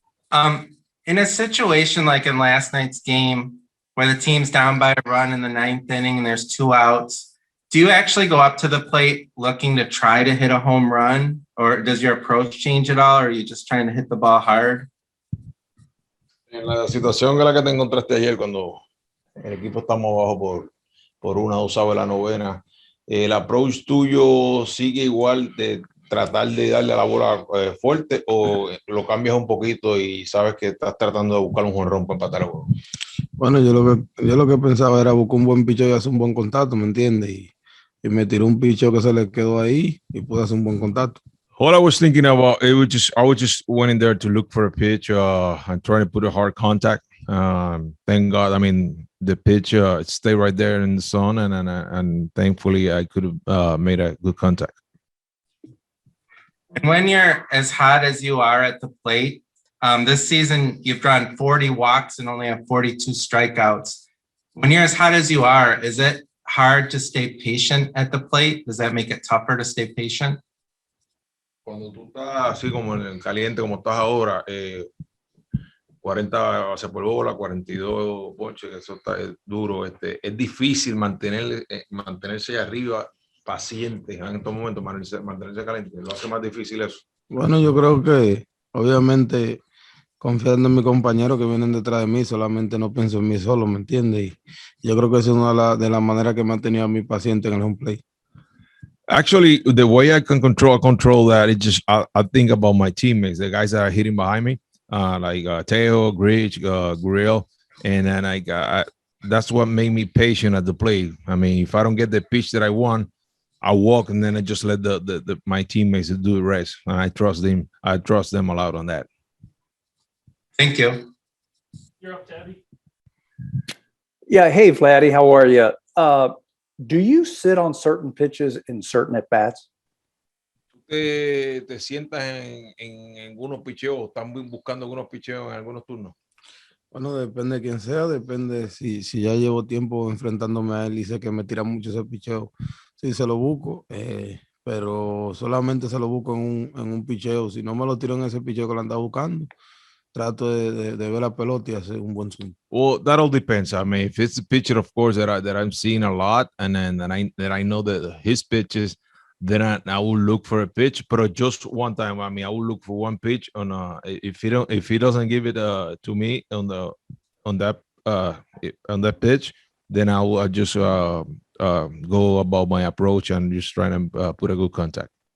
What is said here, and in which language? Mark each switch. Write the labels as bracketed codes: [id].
[en] Um, in a situation like in last night's game where the team's down by a run in the ninth inning and there's two outs, do you actually go up to the plate looking to try to hit a home run, or does your approach change at all, or are you just trying to hit the ball hard? [es] En la situación en la que te encontraste ayer, cuando el equipo estamos abajo por una, dos de la novena, el approach tuyo sigue igual de tratar de darle a la bola fuerte, o lo cambias un poquito y sabes que estás tratando de buscar un jonrón para empatar el juego? Bueno, yo lo que pensaba era buscar un buen picheo y hacer un buen contacto, ¿me entiendes? Y me tiró un picheo que se le quedó ahí y pude hacer un buen contacto. [en] All I was thinking about, I was just went in there to look for a pitch and trying to put a hard contact. Thank God, I mean, the pitch stayed right there in the sun, and thankfully I could have made a good contact. And when you're as hot as you are at the plate, this season you've drawn 40 walks and only have 42 strikeouts. When you're as hot as you are, is it hard to stay patient at the plate? Does that make it tougher to stay patient? [es] Cuando tú estás así como en caliente, como estás ahora, 40 base por bola, 42 ponches, que eso está duro. Es difícil mantenerse arriba paciente en estos momentos, mantenerse caliente. Lo hace más difícil eso. Bueno, yo creo que obviamente confiando en mis compañeros que vienen detrás de mí, solamente no pienso en mí solo, ¿me entiendes? Y yo creo que esa es una de las maneras que me ha tenido a mi paciente en el home plate. [en] Actually, the way I can control that, it just I think about my teammates, the guys that are hitting behind me, like Teo, Gridge, Guerrero, and then that's what made me patient at the plate. I mean, if I don't get the pitch that I want, I walk, and then I just let my teammates do the rest. And I trust them. I trust them a lot on that. Thank you. You're up, Tabby. Yeah. Hey, Vladdy, how are you? Do you sit on certain pitches in certain at-bats? [es] ¿Te sientas en algunos picheos? ¿Están buscando algunos picheos en algunos turnos? Bueno, depende de quién sea, depende si ya llevo tiempo enfrentándome a él y sé que me tira mucho ese picheo. Sí, se lo busco, pero solamente se lo busco en un picheo. Si no me lo tiro en ese picheo que lo anda buscando, trato de ver la pelota y hacer un buen swing. [en] Well, that all depends. I mean, if it's a pitcher, of course, that I'm seeing a lot, and then that I know that his pitches, then I will look for a pitch. But just one time, I mean, I will look for one pitch on if he doesn't give it to me on that pitch, then I will just go about my approach and just try to put a good contact.